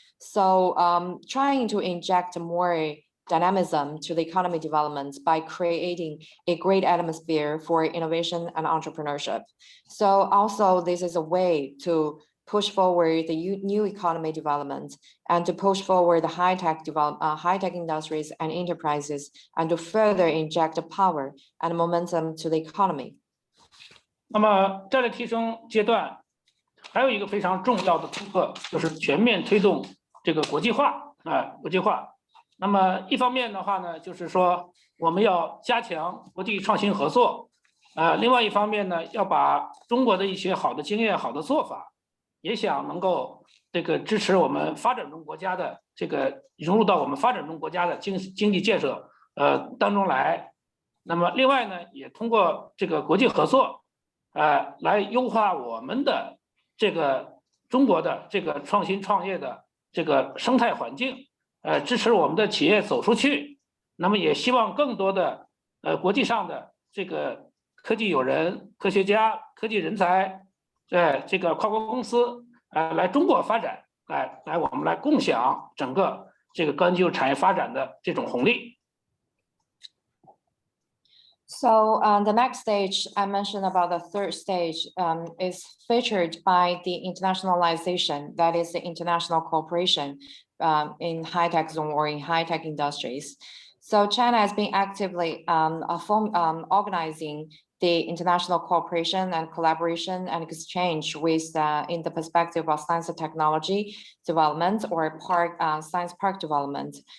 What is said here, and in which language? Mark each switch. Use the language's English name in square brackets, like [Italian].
[English] So trying to inject more dynamism to the economy development by creating a great atmosphere for innovation and entrepreneurship. So also this is a way to push forward the new economy development and to push forward the high-tech industries and enterprises and to further inject power and momentum to the economy. [Chinese] 那么战略提升阶段还有一个非常重要的突破，就是全面推动这个国际化，国际化。那么一方面的话呢，就是说我们要加强国际创新合作，另外一方面呢，要把中国的一些好的经验、好的做法，也想能够这个支持我们发展中国家的这个融入到我们发展中国家的经济建设当中来。那么另外呢，也通过这个国际合作，来优化我们的这个中国的这个创新创业的这个生态环境。支持我们的企业走出去，那么也希望更多的国际上的这个科技友人、科学家、科技人才，这个跨国公司来中国发展，来我们来共享整个这个高新技术产业发展的这种红利。 [English] So the next stage I mentioned about the third stage is featured by the internationalization, that is the international cooperation in high-tech zone or in high-tech industries. So China has been actively organizing the international cooperation and collaboration and exchange with in the perspective of science and technology development or science park development.